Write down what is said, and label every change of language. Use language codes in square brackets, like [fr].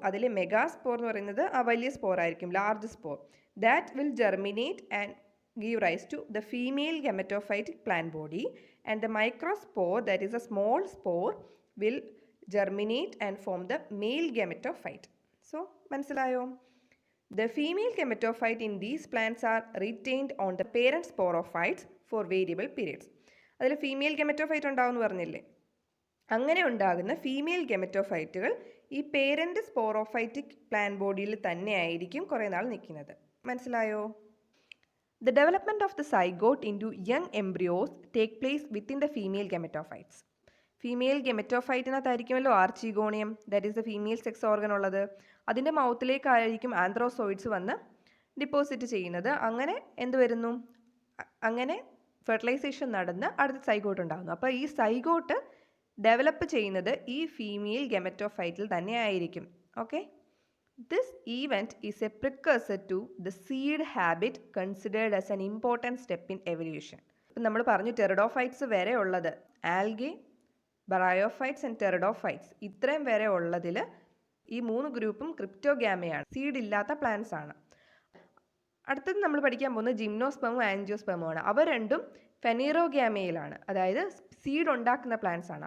[ml] അതിൽ മെഗാസ്പോർ എന്ന് പറയുന്നത് ആ വലിയ സ്പോർ ആയിരിക്കും, large spore. [en] That will germinate and give rise to the female gametophytic plant body, and the microspore, that is a small spore, will germinate and form the male gametophyte. So, [ml] മനസ്സിലായോ? [en] The female gametophyte in these plants are retained on the parent sporophytes for variable periods. [ml] അതിൽ female gametophyte ഉണ്ടാവുമെന്ന് പറഞ്ഞില്ലേ? അങ്ങനെ ഉണ്ടാകുന്ന female ഗെമറ്റോഫൈറ്റുകൾ ഈ parent sporophytic plant ബോഡിയിൽ തന്നെ ആയിരിക്കും കുറേ നാൾ നിൽക്കുന്നത്. മനസ്സിലായോ? [en] The development of the zygote into young embryos take place within the female gametophytes. [ml] Female ഗെമറ്റോഫൈറ്റിനകത്തായിരിക്കുമല്ലോ ആർച്ചിഗോണിയം, [en] that is the female sex organ [ml] ഉള്ളത്. അതിൻ്റെ മൗത്തിലേക്കായിരിക്കും ആന്ത്രോസോയിഡ്സ് വന്ന് ഡിപ്പോസിറ്റ് ചെയ്യുന്നത്. അങ്ങനെ എന്ത് വരുന്നു? അങ്ങനെ ഫെർട്ടിലൈസേഷൻ നടന്ന് അടുത്ത സൈഗോട്ട് ഉണ്ടാകുന്നു. അപ്പോൾ ഈ സൈഗോട്ട് ഡെവലപ്പ് ചെയ്യുന്നത് ഈ ഫീമെയിൽ ഗെമറ്റോഫൈറ്റിൽ തന്നെ ആയിരിക്കും. Okay. [en] This event is a precursor to the seed habit considered as an important step in evolution. [ml] ഇപ്പം നമ്മൾ പറഞ്ഞു ടെറിഡോഫൈറ്റ്സ് വരെ ഉള്ളത് ആൽഗെ, ബ്രയോഫൈറ്റ്സ് ആൻഡ് ടെറിഡോഫൈറ്റ്സ് ഇത്രയും വരെ ഉള്ളതിൽ ഈ 3 ഗ്രൂപ്പും ക്രിപ്റ്റോഗാമയാണ്, സീഡ് ഇല്ലാത്ത പ്ലാന്റ്സ് ആണ്. അടുത്തത് നമ്മൾ പഠിക്കാൻ പോകുന്നത് ജിംനോസ്പെർമും ആൻജിയോസ്പെർമുമാണ്. അവ രണ്ടും ഫെനീറോഗ്യാമയിലാണ്, അതായത് സീഡ് ഉണ്ടാക്കുന്ന പ്ലാന്റ്സ് ആണ്.